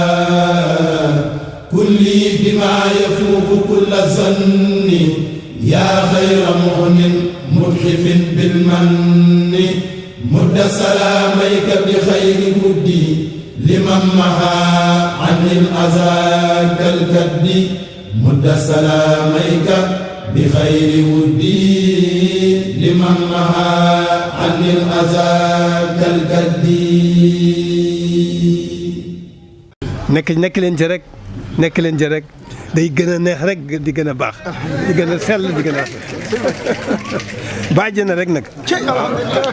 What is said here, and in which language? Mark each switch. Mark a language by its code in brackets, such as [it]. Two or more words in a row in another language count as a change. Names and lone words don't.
[ar] كلي بما يفوق كل ظن يا خير مؤمن متحف بالمن مد سلاميك بخير ودي لمن محى عن الأذى كالكد مد سلاميك بخير ودي لمن محى عن الأذى كالكد [wo] nekk leen ci rek nekk leen ci rek day gën a neex rek di gën a baax di gën a sell di gën a bàjj na rek nag